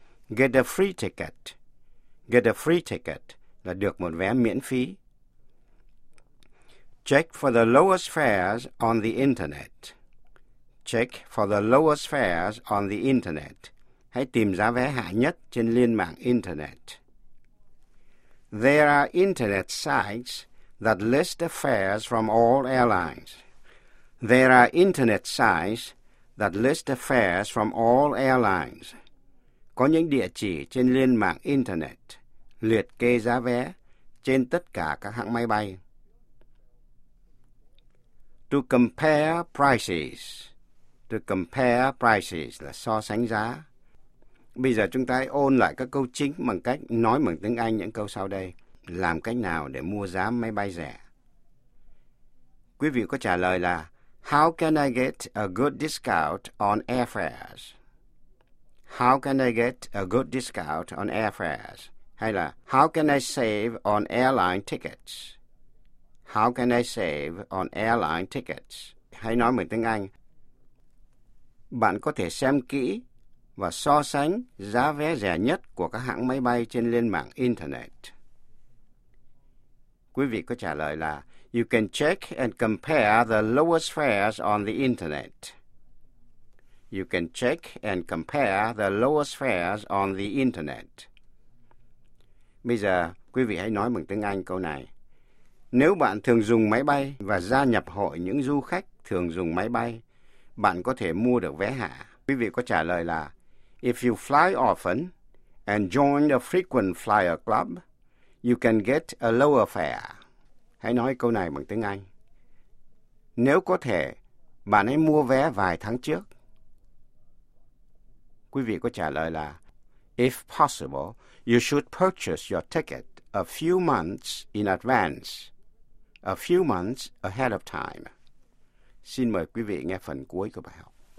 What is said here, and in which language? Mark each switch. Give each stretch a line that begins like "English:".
English: Get a free ticket, get a free ticket
Vietnamese: là được một vé miễn phí.
English: Check for the lowest fares on the internet. Check for the lowest fares on the internet.
Vietnamese: Hãy tìm giá vé hạ nhất trên liên mạng internet.
English: There are internet sites that list the fares from all airlines. There are internet sites that list the fares from all airlines.
Vietnamese: Có những địa chỉ trên liên mạng internet liệt kê giá vé trên tất cả các hãng máy bay.
English: To compare prices. To compare prices
Vietnamese: là so sánh giá. Bây giờ chúng ta hãy ôn lại các câu chính bằng cách nói bằng tiếng Anh những câu sau đây. Làm cách nào để mua giá máy bay rẻ? Quý vị có trả lời là
English: How can I get a good discount on airfares? How can I get a good discount on airfares?
Vietnamese: Hay là
English: How can I save on airline tickets? How can I save on airline tickets?
Vietnamese: Hãy nói bằng tiếng Anh. Bạn có thể xem kỹ và so sánh giá vé rẻ nhất của các hãng máy bay trên liên mạng Internet. Quý vị có trả lời là
English: You can check and compare the lowest fares on the Internet. You can check and compare the lowest fares on the Internet.
Vietnamese: Bây giờ, quý vị hãy nói bằng tiếng Anh câu này. Nếu bạn thường dùng máy bay và gia nhập hội những du khách thường dùng máy bay, bạn có thể mua được vé hạ. Quý vị có trả lời là
English: If you fly often and join a frequent flyer club, you can get a lower fare.
Vietnamese: Hãy nói câu này bằng tiếng Anh. Nếu có thể, bạn hãy mua vé vài tháng trước. Quý vị có trả lời là
English: If possible, you should purchase your ticket a few months in advance, a few months ahead of time.
Vietnamese: Xin mời quý vị nghe phần cuối của bài học.